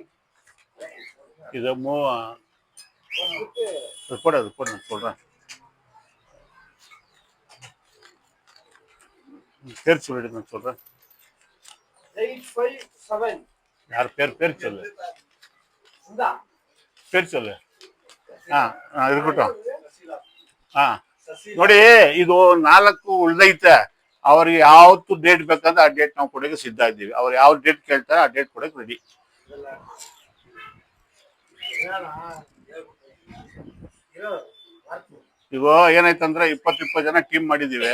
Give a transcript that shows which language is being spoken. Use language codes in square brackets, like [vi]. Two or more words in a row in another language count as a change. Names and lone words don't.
[ta] இதை போடாது போடு நான் சொல்றேன். பேர் சொல்லிட்டு நான் சொல்றேன். 857 யார் பேர் சொல்லு, இந்தா பேர் சொல்லு. இருக்கட்டும். [kn] ನೋಡಿ ಇದು 4 ಉಳ್ದೈತೆ. ಅವ್ರಿಗೆ ಯಾವತ್ತು ಡೇಟ್ ಬೇಕಂದ್ರೆ ಆ ಡೇಟ್ ನಾವು ಕೊಡೋಕೆ ಸಿದ್ಧ ಇದ್ದೀವಿ. ಅವ್ರು ಯಾವ ಡೇಟ್ ಕೇಳ್ತಾರೆ ಆ ಡೇಟ್ ಕೊಡೋಕೆ ರೆಡಿ. ಈಗ ಏನಾಯ್ತಂದ್ರೆ 20 ಜನ ಟೀಮ್ ಮಾಡಿದೀವಿ.